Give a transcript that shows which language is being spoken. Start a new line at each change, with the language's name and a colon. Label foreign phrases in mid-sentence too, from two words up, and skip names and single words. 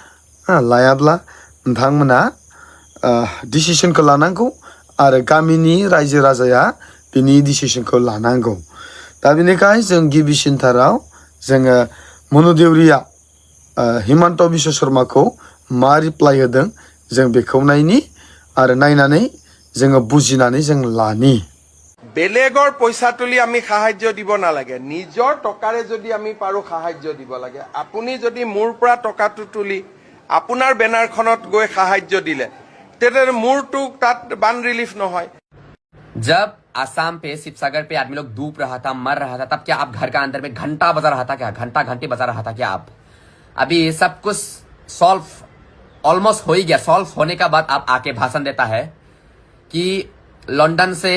Bodo: नोंथांमोना डिसिसनखौ लानांगौ आरो गामिनि रायजो राजाया बिनि डिसिसनखौ लानांगौ दा बेनिखायनो जों गिबिसिनथाराव जोङो मनु देउरिया हिमन्त बिश्व शर्माखौ मा रिप्लाइ होदों जों बेखौ नायनि आरो नायनानै जोङो बुजिनानै जों लानि
Assamese: বেলেগৰ পইচা তুলি আমি সাহায্য দিব নালাগে নিজৰ টকাৰে যদি আমি পাৰো সাহায্য দিব লাগে আপুনি যদি মোৰ পৰা টকাটো তুলি আপোনাৰ বেনাৰখনত গৈ সাহায্য দিলে তেনে মোৰটো তাত বান ৰিলিফ নহয়
Hindi: जब आसाम पे शिवसागर पे आदमी लोग डूब रहा था मर रहा था तब क्या आप घर का अंदर में घंटा बजा रहा था क्या घंटे बजा रहा था क्या आप अभी सब कुछ
English: solve almost
Hindi: हो ही गया सॉल्व होने का बाद आप आके भाषण देता है कि लंदन